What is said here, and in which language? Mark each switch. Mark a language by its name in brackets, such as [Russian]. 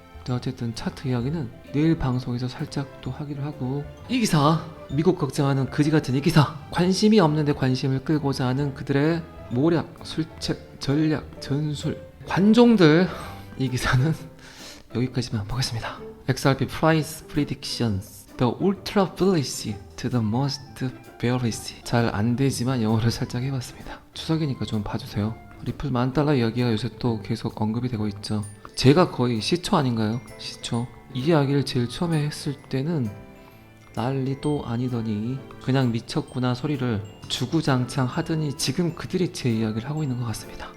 [Korean] 근데 어쨌든 차트 이야기는 내일 방송에서 살짝 또 하기로 하고, 이 기사, 미국 걱정하는 거지 같은 이 기사, 관심이 없는데 관심을 끌고자 하는 그들의 모략, 술책, 전략, 전술, 관종들, 이 기사는 여기까지만 보겠습니다. [English] XRP Price Predictions The Ultra Bullish to the Most Bearish. [Korean] 잘 안되지만 영어를 살짝 해봤습니다. 추석이니까 좀 봐주세요. 리플 $10,000 이야기가 요새 또 계속 언급이 되고 있죠. 제가 거의 시초 아닌가요? 시초. 이 이야기를 제일 처음에 했을 때는 난리도 아니더니 그냥 미쳤구나 소리를 주구장창 하더니 지금 그들이 제 이야기를 하고 있는 것 같습니다.